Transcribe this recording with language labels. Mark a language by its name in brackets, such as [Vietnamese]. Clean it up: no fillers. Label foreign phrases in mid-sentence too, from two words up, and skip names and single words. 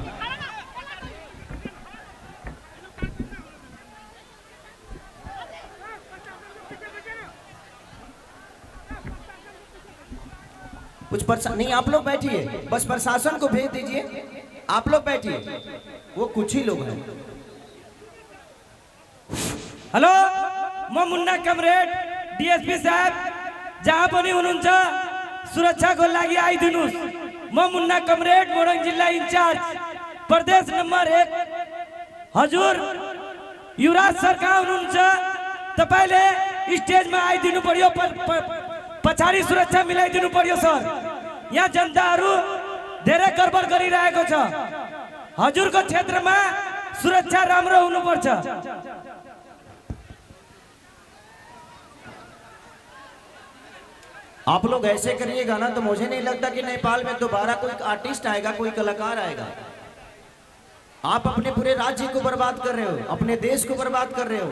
[Hindi] कुछ नहीं, आप लोग बैठिए, बस प्रशासन को भेज दीजिए। आप लोग बैठिए, वो कुछ ही लोग हैं। [Nepali] हेलो, मैं मुन्ना कमरेड डीएसपी साहब जहाँ पनि हुनुहुन्छ सुरक्षाको लागि आइदिनुस्। म मुन्ना कमरेड मोरङ जिल्ला इन्चार्ज प्रदेश नम्बर 1 हजुर युवराज सर कहाँ हुनुहुन्छ? तपाईले स्टेजमा आइदिनु पर्यो, पछाडि सुरक्षा मिलाइदिनु पर्यो सर। यहाँ जनताहरू धेरै गडबड गरिरहेको छ। हजुरको क्षेत्रमा सुरक्षा राम्रो हुनुपर्छ। [Hindi] आप लोग ऐसे करिएगा ना तो मुझे नहीं लगता कि नेपाल में दोबारा कोई आर्टिस्ट आएगा, कोई कलाकार आएगा। आप अपने पूरे राज्य को बर्बाद कर रहे हो, अपने देश को बर्बाद कर रहे हो।